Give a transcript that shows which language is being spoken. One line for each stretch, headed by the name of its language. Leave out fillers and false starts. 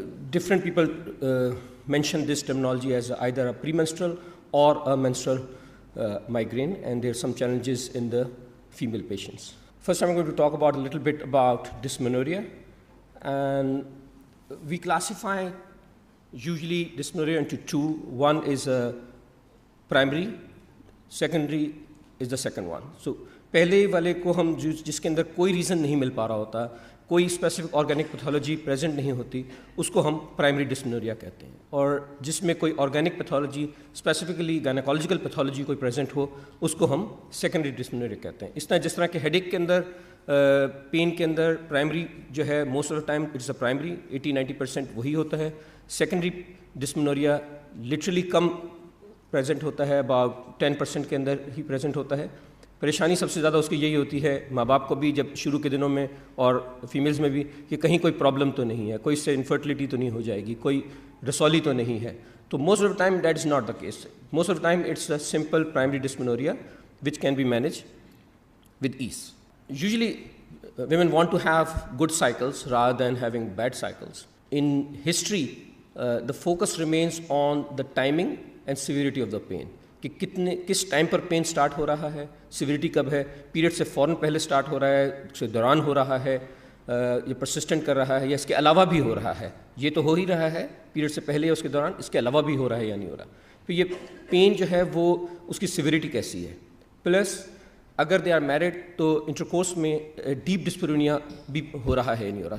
English: Different people mention this terminology as either a premenstrual or a menstrual migraine, and there are some challenges in the female patients. First, I'm going to talk about a little bit about dysmenorrhea. And we classify usually dysmenorrhea into two. One is a primary, secondary is the second one.
Hindi: So पहले वाले को हम जिसके अंदर कोई reason नहीं मिल पा रहा होता, कोई स्पेसिफिक ऑर्गेनिक पैथोलॉजी प्रेजेंट नहीं होती, उसको हम प्राइमरी डिस्मेनोरिया कहते हैं. और जिसमें कोई organic pathology specifically gynaecological pathology कोई प्रेजेंट हो, उसको हम सेकेंडरी डिस्मेनोरिया कहते हैं. इस तरह जिस तरह के हेडेक के अंदर पेन के अंदर प्राइमरी जो है most of the time it's a primary 80-90% वही होता है. सेकेंडरी डिस्मेनोरिया लिटरली कम प्रेजेंट होता है, अबाउट 10% के अंदर ही प्रेजेंट होता है. परेशानी सबसे ज़्यादा उसकी यही होती है माँ बाप को भी जब शुरू के दिनों में और फीमेल्स में भी कि कहीं कोई प्रॉब्लम तो नहीं है, कोई इससे इनफर्टिलिटी तो नहीं हो जाएगी, कोई रसौली तो नहीं है.
English: तो most of the time that is not the case. Most of the time it's a simple primary dysmenorrhoea which can be manage with ease. Usually women want to have good cycles rather than having bad cycles. In history, the focus remains on the timing and severity of the pain.
Hindi: कि किस time पर pain start हो रहा है, severity कब है, period से फ़ौरन पहले स्टार्ट हो रहा है, उसके दौरान हो रहा है, ये परसिस्टेंट कर रहा है या इसके अलावा भी हो रहा है. ये तो हो ही रहा है पीरियड से पहले या उसके दौरान, इसके अलावा भी हो रहा है या नहीं हो रहा. फिर ये पेन जो है वो उसकी सिविरिटी कैसी है. प्लस अगर दे आर मैरिड तो इंटरकोर्स में डीप डिस्पेरोनिया भी हो रहा है या नहीं हो रहा.